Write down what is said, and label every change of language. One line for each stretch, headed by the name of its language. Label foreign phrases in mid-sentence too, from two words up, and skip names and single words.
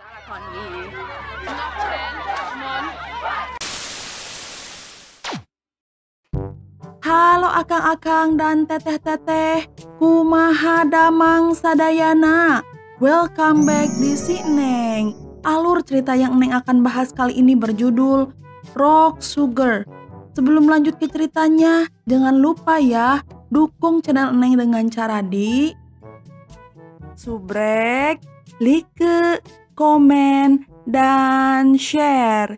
English: funny. Enough, Chen. Come on.
Sundanese: Halo akang-akang dan teteh-teteh, kumaha damang sadayana.
English: Welcome back
Sundanese: di si
English: Neng.
Indonesian: Alur cerita yang Neng akan bahas kali ini berjudul Rock Sugar. Sebelum lanjut ke ceritanya, jangan lupa ya, dukung channel Neng dengan cara di subrek, like, komen, dan share.